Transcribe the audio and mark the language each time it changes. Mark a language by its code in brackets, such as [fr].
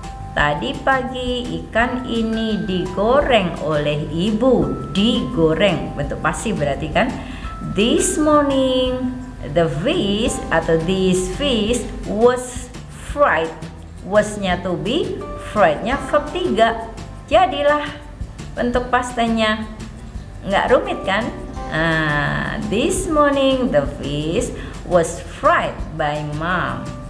[id] Tadi pagi ikan ini digoreng oleh ibu. Digoreng, bentuk pasif berarti kan. [en] This morning the fish [id] atau [en] this fish was fried. [id] Was-nya to be, fried-nya verb 3. Jadilah bentuk past tense-nya. Nggak rumit kan? [en] This morning the fish was fried by mom.